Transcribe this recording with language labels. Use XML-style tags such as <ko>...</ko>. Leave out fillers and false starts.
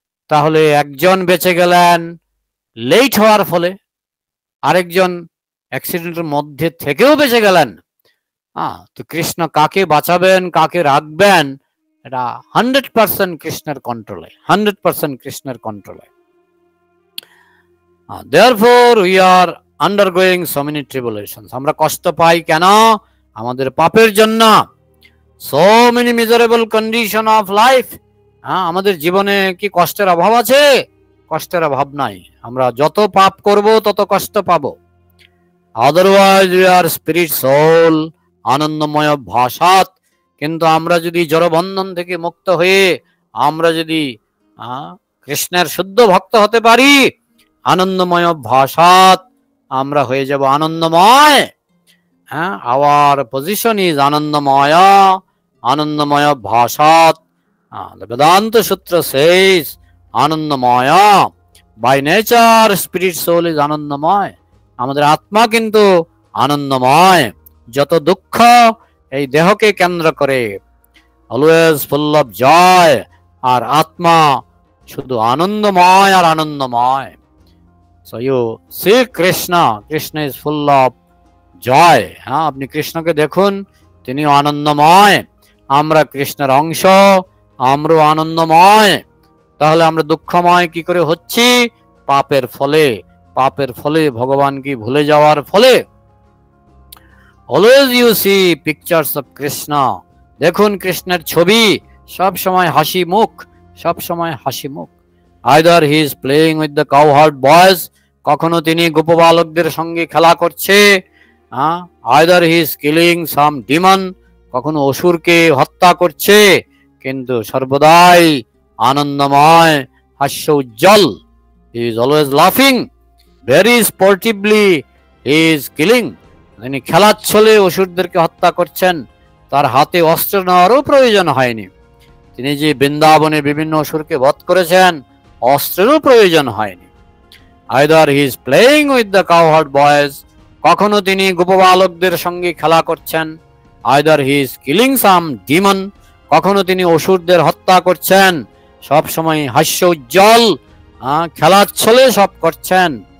<bn>তাহলে একজন বেঁচে গেলেন লেট হওয়ার ফলে, আরেকজন অ্যাক্সিডেন্টের মধ্যে থেকেও বেঁচে গেলেন। তো কৃষ্ণ কাকে বাঁচাবেন, কাকে রাখবেন, এটা 100% কৃষ্ণের কন্ট্রোলে, 100% কৃষ্ণের কন্ট্রোলে।</bn> <en>Therefore we are undergoing so many tribulations.</en> <bn>আমরা কষ্ট পাই কেন? আমাদের পাপের জন্য।</bn> <en>So many miserable condition of life.</en> <bn>আমাদের জীবনে কি কষ্টের অভাব আছে? কষ্টের অভাব নাই। আমরা যত পাপ করব তত কষ্ট পাবো।</bn> <en>Otherwise we are spirit soul,</en> <sa>আনন্দময় ভাষাত।</sa> <bn>কিন্তু আমরা যদি জড়বন্ধন থেকে মুক্ত হয়ে আমরা যদি কৃষ্ণের শুদ্ধ ভক্ত হতে পারি,</bn> <sa>আনন্দময় ভাষাত</sa> <bn>আমরা হয়ে যাব আনন্দময়।</bn> <en>our position is আনন্দময়,</en> <sa>আনন্দময় ভাষাত।</sa> <en>The Vedanta Sutra says আনন্দময়। By nature spirit soul is আনন্দময়।</en> <bn>আমাদের আত্মা কিন্তু আনন্দময়। যত দুঃখ এই দেহকে কেন্দ্র করে,</bn> <en>always full of joy,</en> <bn>আর আত্মা শুধু আনন্দময় আর আনন্দময়।</bn> <en>So you see Krishna, Krishna is full of joy.</en> <bn>আপনি কৃষ্ণকে দেখুন, তিনি আনন্দময়। আমরা কৃষ্ণের অংশ, আমরাও আনন্দময়। তাহলে আমরা দুঃখময় কি করে হচ্ছি? পাপের ফলে। পাপের ফলে, ভগবান কি ভুলে যাওয়ার ফলে।</bn> <en>Always you see pictures of Krishna.</en> <bn>দেখুন কৃষ্ণের ছবি, সব সময় হাসি মুখ, সব সময় হাসি মুখ।</bn> <en>Either he is playing with the cowherd boys,</en> <bn>কখনো তিনি গোপবালকদের সঙ্গে খেলা করছে।</bn> <en>Either he is killing some demon,</en> <bn>কখনো অসুরকে হত্যা করছে, কিন্তু সর্বদাই আনন্দময়, হাস্য উজ্জ্বল।</bn> <en>He is always laughing, very sportively he is killing.</en> <bn>তিনি খেলার ছলে অসুরদেরকে হত্যা করছেন, তার হাতে অস্ত্র নেওয়ারও প্রয়োজন হয়নি। তিনি যে বৃন্দাবনে বিভিন্ন অসুরকে বধ করেছেন, অস্ত্রেরও প্রয়োজন হয়নি।</bn> <en>Either he is playing with the cowherd boys,</en> <bn>কখনো তিনি গোপবালকদের সঙ্গে খেলা করছেন।</bn> <en>Either he is killing some demon,</en> <bn>কখনো তিনি অসুরদের হত্যা করছেন। সব সময় হাস্য উজ্জ্বল, খেলার ছলে সব করছেন।</bn>